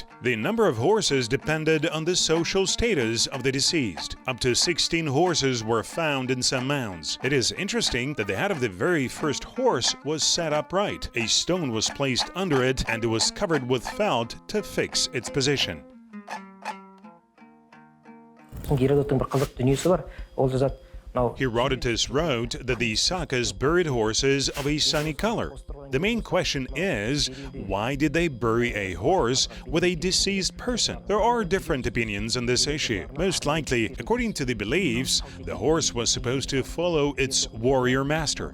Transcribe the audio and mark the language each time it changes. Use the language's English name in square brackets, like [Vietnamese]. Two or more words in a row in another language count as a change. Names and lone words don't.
[English] The number of horses depended on the social status of the deceased. Up to 16 horses were found in some mounds. It is interesting that the head of the very first horse was set upright. A stone was placed under it and it was covered with felt to fix its position. [Kazakh] Геродоттың бір қызық дүниесі бар. Ол жазады, [English] Herodotus wrote that the Sakas buried horses of a sunny color. The main question is, why did they bury a horse with a deceased person? There are different opinions on this issue. Most likely, according to the beliefs, the horse was supposed to follow its warrior master.